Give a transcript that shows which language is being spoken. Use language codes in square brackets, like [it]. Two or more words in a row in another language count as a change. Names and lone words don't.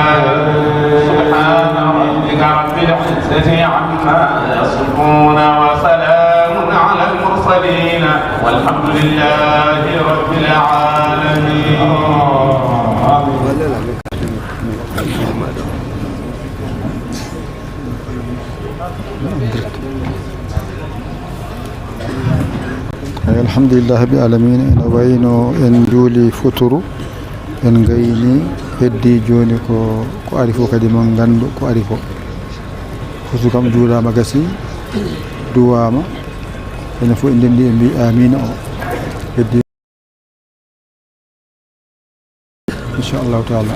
[ar] سبحان ربك رب العزة عما يصفون وسلام على المرسلين والحمد لله رب العالمين. الحمد لله ب العالمين. [ff] ene wayno en juuli futuru en gayni heddi joni ko ari fof kadi mon gandu ko ari ko futu kam juulama gasi duwama ene fof en dendi en mbi amina o heddi [ar] إن شاء الله تعالى.